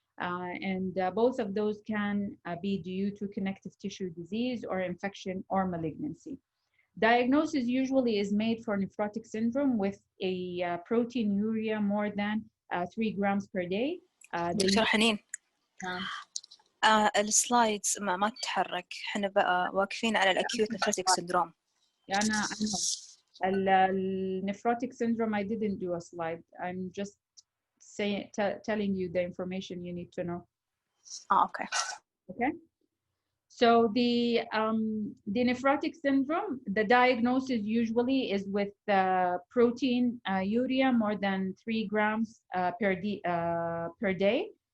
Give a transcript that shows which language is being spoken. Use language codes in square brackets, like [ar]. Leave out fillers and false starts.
[en] Both of those can be due to connective tissue disease or infection or malignancy. Diagnosis usually is made for nephrotic syndrome with a proteinuria more than 3 grams per day. [ar] دكتور حنين السلايدز ما تتحرك، احنا بقى واقفين على الاكيوت نفروتيك سيندروم. يعني النفروتيك [en] syndrome I didn't do a slide. I'm just telling you the information you need to know. Okay. Okay. So the nephrotic syndrome, the diagnosis usually is with protein urea more than 3 grams per day.